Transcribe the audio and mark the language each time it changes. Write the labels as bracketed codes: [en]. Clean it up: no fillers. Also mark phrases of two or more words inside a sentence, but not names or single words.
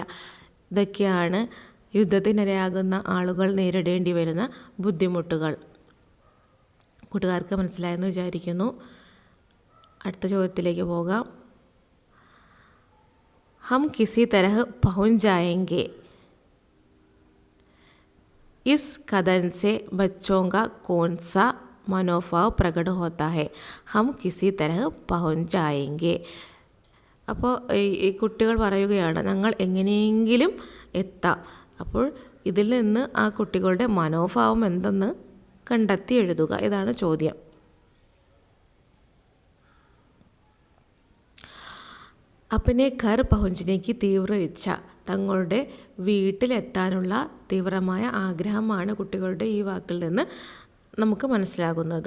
[ml] ഇതൊക്കെയാണ് യുദ്ധത്തിനിരയാകുന്ന ആളുകൾ നേരിടേണ്ടി വരുന്ന ബുദ്ധിമുട്ടുകൾ. കൂട്ടുകാർക്ക് മനസ്സിലായെന്ന് വിചാരിക്കുന്നു. അടുത്ത ചോദ്യത്തിലേക്ക് പോകാം. [hi] हम किसी तरह पहुंच जाएंगे, इस कदम से बच्चों का कौन सा मनोभाव प्रकट होता है. हम किसी तरह पहुंच जाएंगे. [ml] അപ്പോൾ ഈ കുട്ടികൾ പറയുകയാണ് ഞങ്ങൾ എങ്ങനെയെങ്കിലും എത്താം. അപ്പോൾ ഇതിൽ നിന്ന് ആ കുട്ടികളുടെ മനോഭാവം എന്തെന്ന് കണ്ടെത്തി എഴുതുക. ഇതാണ് ചോദ്യം. [hi] अपने घर पहुंचने की तीव्र इच्छा, [ml] തങ്ങളുടെ വീട്ടിലെത്താനുള്ള തീവ്രമായ ആഗ്രഹമാണ് കുട്ടികളുടെ ഈ വാക്കിൽ നിന്ന് നമുക്ക് മനസ്സിലാകുന്നത്.